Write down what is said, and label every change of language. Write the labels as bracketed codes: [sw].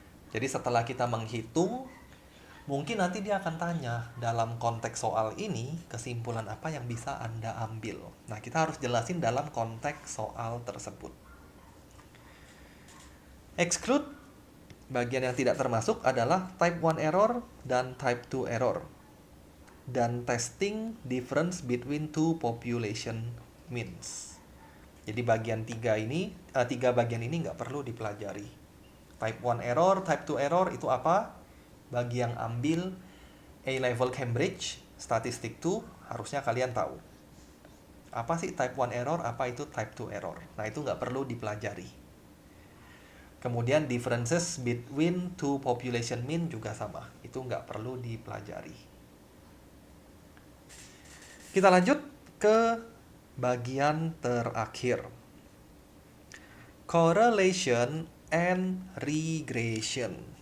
[id] Jadi setelah kita menghitung, mungkin nanti dia akan tanya dalam konteks soal ini kesimpulan apa yang bisa Anda ambil. Nah, kita harus jelasin dalam konteks soal tersebut. Exclude, bagian yang tidak termasuk adalah type 1 error dan type 2 error. [en] Dan testing difference between two population means. [id] Jadi bagian tiga bagian ini nggak perlu dipelajari. Type 1 error, type 2 error itu apa? Bagi yang ambil A-level Cambridge, statistik 2, harusnya kalian tahu. Apa sih type 1 error, apa itu type 2 error? Nah, itu nggak perlu dipelajari. [en] Kemudian differences between two population mean [id] juga sama. Itu nggak perlu dipelajari. Kita lanjut ke bagian terakhir. [en] Correlation and regression.